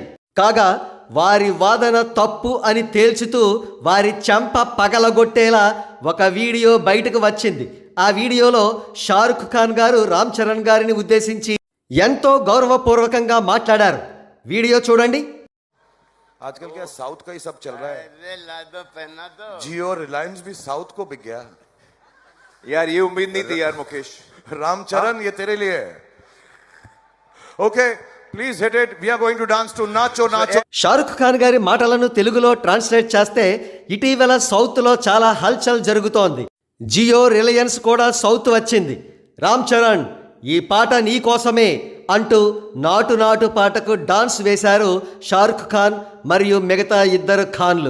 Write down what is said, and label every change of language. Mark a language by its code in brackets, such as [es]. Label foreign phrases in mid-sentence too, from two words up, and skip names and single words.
[te] కాగా వారి వాదన తప్పు అని తేల్చుతూ వారి చెంప పగలగొట్టేలా ఒక వీడియో బయటకు వచ్చింది. ఆ వీడియోలో షారుఖ్ ఖాన్ గారు రామ్ చరణ్ గారిని ఉద్దేశించి ఎంతో గౌరవపూర్వకంగా మాట్లాడారు. వీడియో చూడండి. [hi] आजकल क्या साउथ का ही सब चल रहा है. जियो रिलायंस भी साउथ को बिक गया यार. ये उम्मीद नहीं थी यार मुकेश. रामचरण ये तेरे लिए है. [en] OK please hit it. We are going to dance to Naacho Naacho. [te] షారుఖ్ ఖాన్ గారి మాటలను తెలుగులో ట్రాన్స్లేట్ చేస్తే ఇటీవల సౌత్లో చాలా హల్చల్ జరుగుతోంది. జియో రిలయన్స్ కూడా సౌత్ వచ్చింది. రామ్ చరణ్ ఈ పాట నీ కోసమే అంటూ నాటు పాటకు డాన్స్ వేశారు షారుఖ్ ఖాన్ మరియు మిగతా ఇద్దరు ఖాన్లు.